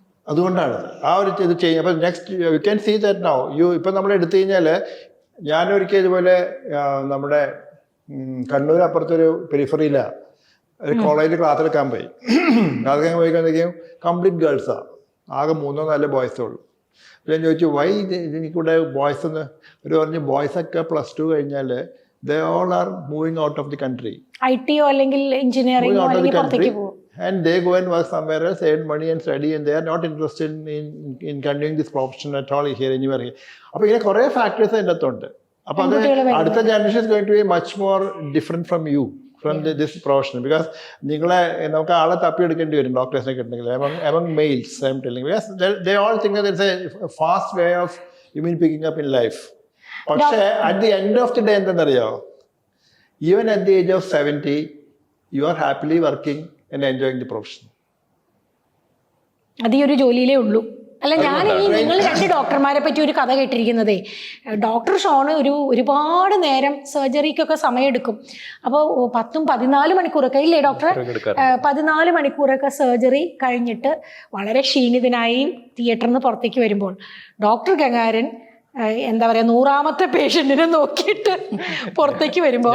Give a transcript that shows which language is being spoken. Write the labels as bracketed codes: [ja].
[ml] അതുകൊണ്ടാണ് ആ ഒരു ഇത് ചെയ്യുന്നത്. അപ്പം [en] next you can see that now [ml] ഇപ്പം നമ്മൾ എടുത്തു കഴിഞ്ഞാൽ ഞാനൊരിക്കൽ ഇതുപോലെ നമ്മുടെ കണ്ണൂർ അപ്പുറത്തൊരു പെരിഫറിയിലാണ് ഒരു കോളേജിൽ ക്ലാസ് എടുക്കാൻ പോയി. ക്ലാസ് എടുക്കാൻ പോയിക്കൊണ്ടിരിക്കും കംപ്ലീറ്റ് ഗേൾസാണ്, ആകെ 3-4 ബോയ്സേ ഉള്ളൂ. ഞാൻ ചോദിച്ചു വൈ എനിക്കൂടെ ബോയ്സ് എന്ന്. ഒരു പറഞ്ഞു ബോയ്സൊക്കെ +2 കഴിഞ്ഞാൽ [en] they all are moving out of the country, [ml] IT അല്ലെങ്കിൽ എഞ്ചിനീയറിംഗോ അല്ലെങ്കിൽ പുറത്തേക്ക് പോകും. [en] And they go and work somewhere else, earn money and study, and they are not interested in continuing this profession at all here, anywhere here. [ml] അപ്പോൾ ഇങ്ങനെ കുറേ factors അതിൻ്റെ അകത്തുണ്ട്. അപ്പോൾ അത് അടുത്ത [en] Generation is going to be much more different from you, from this profession. Because [ml] നിങ്ങളെ നമുക്ക് ആളെ തപ്പിയെടുക്കേണ്ടി വരും ഡോക്ടേഴ്സിനെ കിട്ടണമെങ്കിൽ [en] among males, I am telling, because they all think that there is a fast way of human picking up in life. പക്ഷേ at the end of the day [ml] എന്തെന്നറിയോ? [en] Even at the age of 70 you are happily working and enjoying the profession. [ml] അത് ഈ ഒരു ജോലിയിലേ ഉള്ളൂ. അല്ല, ഞാൻ ഈ നിങ്ങൾ 2 ഡോക്ടർമാരെ പറ്റി ഒരു കഥ കേട്ടിരിക്കുന്നതേ, ഡോക്ടർ ഷോണ് ഒരുപാട് നേരം സർജറിക്കൊക്കെ സമയമെടുക്കും. അപ്പോൾ 10-14 മണിക്കൂറൊക്കെ ഇല്ലേ ഡോക്ടർ? 14 മണിക്കൂറൊക്കെ സർജറി കഴിഞ്ഞിട്ട് വളരെ ക്ഷീണിതനായി തിയേറ്ററിൽ നിന്ന് പുറത്തേക്ക് വരുമ്പോൾ ഡോക്ടർ ഗംഗാരൻ എന്താ പറയാ 100ാമത്തെ പേഷ്യന്റിനെ നോക്കിയിട്ട് പുറത്തേക്ക് വരുമ്പോ